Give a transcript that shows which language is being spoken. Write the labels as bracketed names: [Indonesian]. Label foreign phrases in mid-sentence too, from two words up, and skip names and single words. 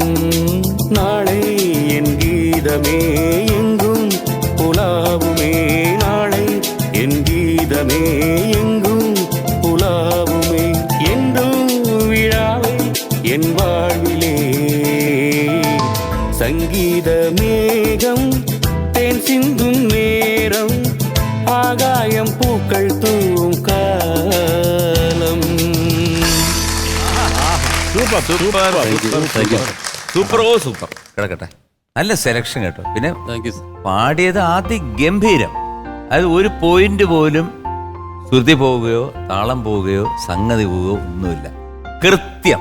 [Tamil] நாளை என் கீதமே எங்கும் உலாவுமே, நாளை என் கீதமே எங்கும் உலாவுமே, என்றும் விழாவை என் வாழ்விலே. சங்கீத மேகம் தேன் சிந்தும் நேரம், ஆகாயம் பூக்கள் தூவும் [Malayalam] സൂപ്പർ [English] thank you [Malayalam] സൂപ്പർ കിടക്കട്ടെ. നല്ല സെലക്ഷൻ കേട്ടോ. പിന്നെ [English] thank you sir. [Malayalam] പാടിയത് അതിഗംഭീരം. അത് ഒരു പോയിന്റ് പോലും ശ്രുതി പോവുകയോ താളം പോവുകയോ സംഗതി പോവുകയോ ഒന്നുമില്ല, കൃത്യം.